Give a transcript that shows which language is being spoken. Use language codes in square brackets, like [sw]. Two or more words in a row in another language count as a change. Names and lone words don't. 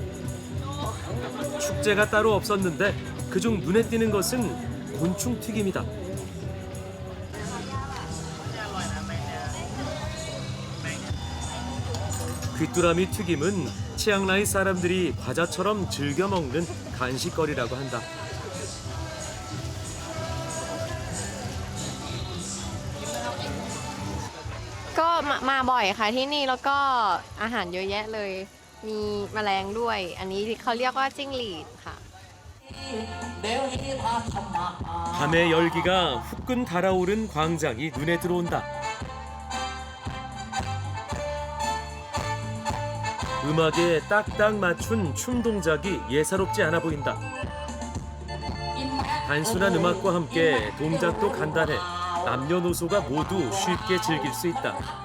[ko] 축제가 따로 없었는데 그중 눈에 띄는 것은 곤충 튀김이다. 귀뚜라미 튀김은 치앙라이 사람들이 과자처럼 즐겨 먹는 간식거리라고 한다. [th] ก็มาบ่อยค่ะที่นี่แล้วก็อาหารเยอะแยะเลยมีแมลงด้วยอันนี้เขาเรียกว่าจิ้งหรีดค่ะ [ko] 밤의 열기가 후끈 달아오른 광장이 눈에 들어온다. 음악에 딱딱 맞춘 춤 동작이 예사롭지 않아 보인다. 단순한 음악과 함께 동작도 간단해 남녀노소가 모두 쉽게 즐길 수 있다.